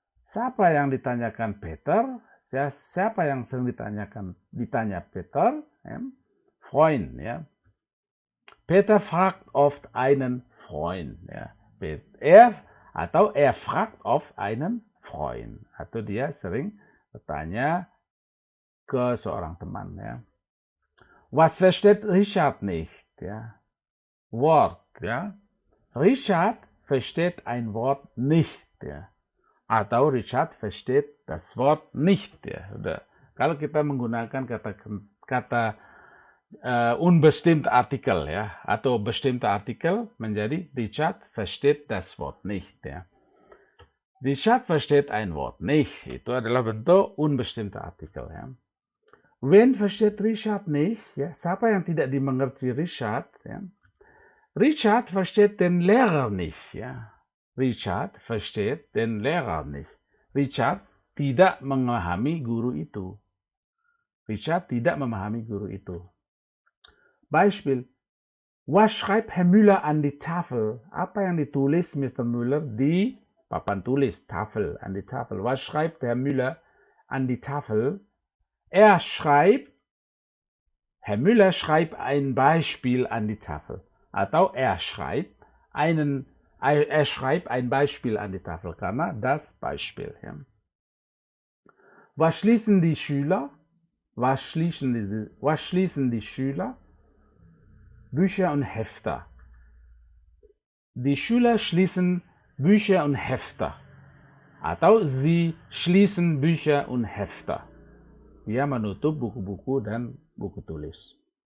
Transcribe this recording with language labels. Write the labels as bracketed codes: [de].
[id] Siapa yang ditanyakan Peter? Siapa yang sering ditanya Peter? [de] Ya? Freund. Ya? Peter fragt oft einen Freund. Ya? Atau er fragt oft einen Freund. [id] Atau dia sering bertanya ke seorang teman. Ya. [de] Was versteht Richard nicht? Ja. Wort. Ja. Richard versteht ein Wort nicht. Ja. Atau Richard versteht das Wort nicht. [id] Ya. Udah. Kalau kita menggunakan kata unbestimmte Artikel, ya, atau bestimmte Artikel menjadi [de] Richard versteht das Wort nicht. [id] Ya. [de] Richard versteht ein Wort nicht. [id] Itu adalah bentuk [de] unbestimmte Artikel. Ya. Wen versteht Richard nicht? Ya. [id] Siapa yang tidak dimengerti Richard? Ya. [de] Richard versteht den Lehrer nicht. Ya. Richard versteht den Lehrer nicht. [id] Richard tidak memahami guru itu. Richard tidak memahami guru itu. [de] Beispiel, was schreibt Herr Müller an die Tafel? [id] Apa yang ditulis Mr. Müller di papan tulis, Tafel, [de] an die Tafel. Was schreibt Herr Müller an die Tafel? Herr Müller schreibt ein Beispiel an die Tafel. Atau er schreibt ein Beispiel an die Tafel, karena das Beispiel. Ja. Was schließen die Schüler? Was schließen die Schüler? Bücher und Hefter. Die Schüler schließen Bücher und Hefter. Atau sie schließen Bücher und Hefter. [id] Dia menutup buku-buku dan buku tulis.